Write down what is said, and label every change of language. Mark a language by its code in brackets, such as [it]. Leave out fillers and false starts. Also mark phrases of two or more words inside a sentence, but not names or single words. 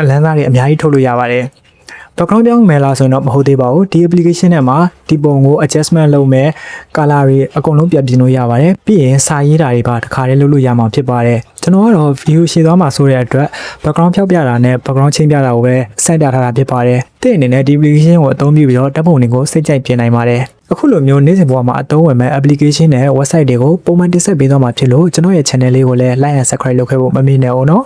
[my] လန်းစားတွေအများကြီးထုတ်လို့ရပါတယ်background ပြောင်းမယ်လားဆိုရင်တော့မဟုတ်သေးပါဘူးဒီ application ထဲမှာဒီပုံကို adjustment လုပ်မယ် color တွေအကုန်လုံးပြန်ပြင်လို့ရပါတယ်ပြီးရင်စာရေးတာတွေပါတစ်ခါတည်းလုပ်လို့ရမှာဖြစ်ပါတယ်ကျွန်တော်ကတော့ view ရှည်သွားမှာဆိုတဲ့အတွက် background ဖြောက်ပြတာနဲ့ background ချင်းပြတာကိုပဲစိုက်ပြထားတာဖြစ်ပါတယ်တဲ့အနေနဲ့ဒီ application ကိုအသုံးပြုပြီးတော့ဓာတ်ပုံတွေကိုစိတ်ကြိုက်ပြင်နိုင်ပါတယ်အခုလိုမျိုးနေ့စဉ်ဘဝမှာအသုံးဝင်မဲ့ application နဲ့ website တွေကိုပုံမှန်တင်ဆက်ပေးသွားမှာဖြစ်လို့ကျွန်တော်ရဲ့ channel လေးကိုလည်း [en] like and subscribe [my] လုပ်ခဲ့ဖို့မမေ့နဲ့အောင်နော်